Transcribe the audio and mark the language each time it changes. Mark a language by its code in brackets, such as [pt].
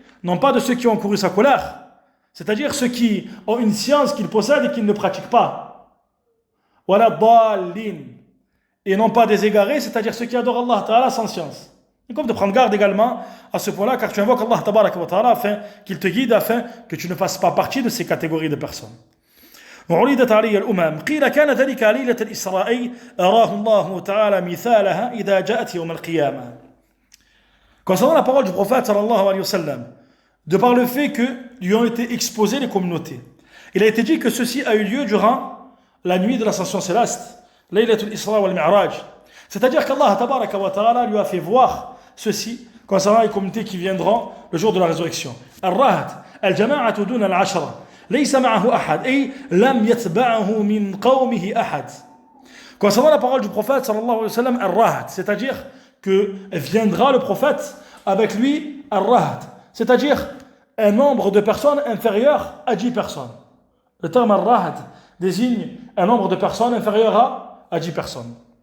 [fr] non pas de ceux qui ont couru sa colère, c'est-à-dire ceux qui ont une science qu'ils possèdent et qu'ils ne pratiquent pas. [ar] Wala dallin, [fr] et non pas des égarés, c'est-à-dire ceux qui adorent Allah Ta'ala sans science. Et comme de prendre garde également à ce point-là, car tu invoques Allah Tabaraka wa Ta'ala afin qu'il te guide, afin que tu ne fasses pas partie de ces catégories de personnes. [ar] وعرضت علي الأمم قيل كان ذلك ليلة الإسراء أراه الله تعالى مثالها إذا جاءت يوم القيامة. [fr] Concernant la parole du prophète sallallahu alayhi wa sallam, de par le fait que lui ont été exposées les communautés, il a été dit que ceci a eu lieu durant la nuit de l'ascension céleste, Laylatul Isra wal Mi'raj. C'est-à-dire qu'Allah Tabaraka wa Ta'ala lui a fait voir ceci concernant les communautés qui viendront le jour de la résurrection. [ar] Al-Rahd, al-Jama'atu dun al-Ashra. ليس معه أحد أي لم يتبعه من قومه أحد. [fr] Concernant la parole du prophète sallallahu alayhi wa sallam, al-Rahd, c'est-à-dire que viendra le prophète avec lui al-Rahd, c'est-à-dire un nombre de personnes inférieur à 10 personnes. Le terme al-Rahd désigne un nombre de personnes inférieur à 10 personnes.